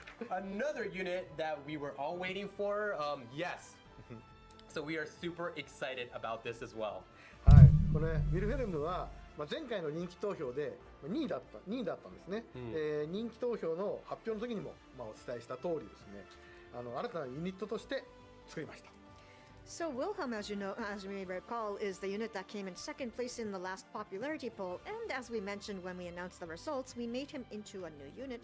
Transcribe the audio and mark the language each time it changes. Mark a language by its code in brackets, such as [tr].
[en] Another unit that we were all waiting for. Yes. So we are super excited about this as well. [ja] はい、これウィルフェルムは、前回の人気投票で2位だったんですね。人気投票の発表の時にも、お伝えした通りですね、新たなユニットとして作りました。 [en] So Wilhelm, as you know, as you may recall, is the unit that came in second place in the last popularity poll. And as we mentioned when we announced the results, we made him into a new unit.